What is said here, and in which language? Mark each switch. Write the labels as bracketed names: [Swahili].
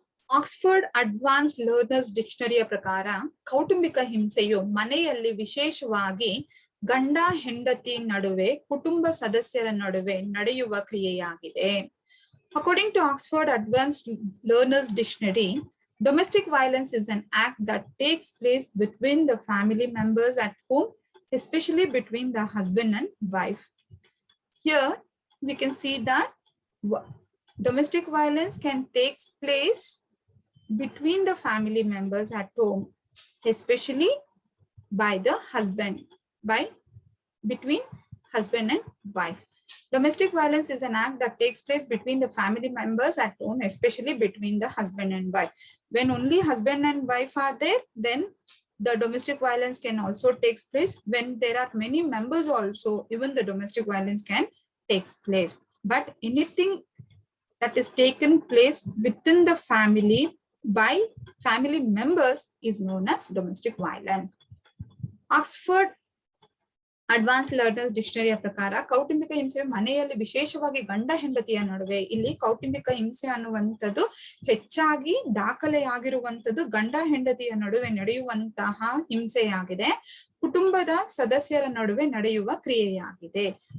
[Kannada] Oxford advanced learners ಡಿಕ್ಷನರಿಯ ಪ್ರಕಾರ ಕೌಟುಂಬಿಕ ಹಿಂಸೆಯು ಮನೆಯಲ್ಲಿ ವಿಶೇಷವಾಗಿ ಗಂಡ ಹೆಂಡತಿ ನಡುವೆ, ಕುಟುಂಬ ಸದಸ್ಯರ ನಡುವೆ ನಡೆಯುವ ಕ್ರಿಯೆಯಾಗಿದೆ. [English] According to Oxford Advanced Learners Dictionary, domestic violence is an act that takes place between the family members at home, especially between the husband and wife. Here we can see that domestic violence can take place between the family members at home, especially by the husband, between husband and wife. Domestic violence is an act that takes place between the family members at home, especially between the husband and wife. When only husband and wife are there, then The domestic violence can also takes place when there are many members also, even the domestic violence can takes place. But anything that is taken place within the family by family members is known as domestic violence. [Kannada] Oxford advance learners ಡಿಕ್ಷನರಿಯ ಪ್ರಕಾರ ಕೌಟುಂಬಿಕ ಹಿಂಸೆ ಮನೆಯಲ್ಲಿ ವಿಶೇಷವಾಗಿ ಗಂಡ ಹೆಂಡತಿಯ ನಡುವೆ, ಇಲ್ಲಿ ಕೌಟುಂಬಿಕ ಹಿಂಸೆ ಅನ್ನುವಂಥದ್ದು ಹೆಚ್ಚಾಗಿ ದಾಖಲೆಯಾಗಿರುವಂಥದ್ದು ಗಂಡ ಹೆಂಡತಿಯ ನಡುವೆ ನಡೆಯುವಂತಹ ಹಿಂಸೆಯಾಗಿದೆ, ಕುಟುಂಬದ ಸದಸ್ಯರ ನಡುವೆ ನಡೆಯುವ ಕ್ರಿಯೆಯಾಗಿದೆ.